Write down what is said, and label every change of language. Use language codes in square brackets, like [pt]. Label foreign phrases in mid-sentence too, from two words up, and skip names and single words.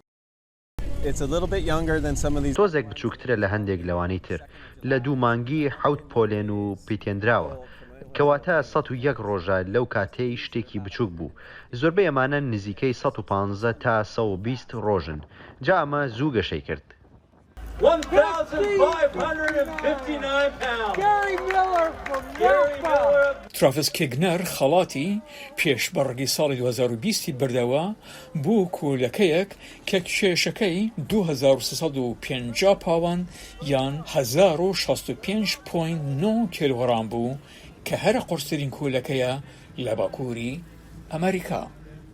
[ckb] تۆزێک بچووکترە لە هەندێک لەوانەی تر، لە 2 مانگی 7 پۆلێن و پیتێنراوە، کەواتە 101 ڕۆژە لەو کاتەی شتێکی بچووک بوو. زۆربەی ئەمانە نزیکەی 115 تا 120 ڕۆژن. جا ئەمە زوو گەشەی کرد. [en] 1,559 pounds. Gary Miller from Norfolk. [ckb] ترافیس کێگنەر خەڵاتی پێشبڕگی ساڵی 2020 بردەوە بۆ کولەکەیەک کە کێشەکەی 2,350 پاوەند یان 1,065.9 کیلۆغرام بوو کە هەرە قورسترین کولەکەیە لە باکووری ئەمریکا.